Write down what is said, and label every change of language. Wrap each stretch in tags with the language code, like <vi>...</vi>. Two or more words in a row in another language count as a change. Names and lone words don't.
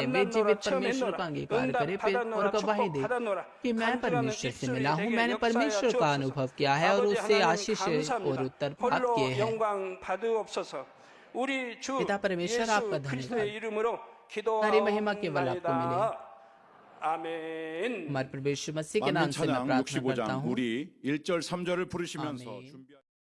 <hi>वे जीवित परमेश्वर का अंगीकार करें फिर और गवाही दे कि मैं परमेश्वर से मिला हूँ, मैंने परमेश्वर का अनुभव किया है और उससे आशीष और उत्तर प्राप्त किए हैं। पिता परमेश्वर, आपका धन्यवाद, सारी महिमा केवल आपको मिले।</hi> <ko>아멘.</ko> <hi>हमारे प्रभु यीशु मसीह के नाम</hi> <ko>만민</ko> <hi>से मैं</hi> <ko>찬양</ko> <hi>प्रार्थना करता</hi> <ko>65장</ko> <hi>हूँ।</hi> <ko>우리 1절 3절을 부르시면서 아멘. 준비</ko>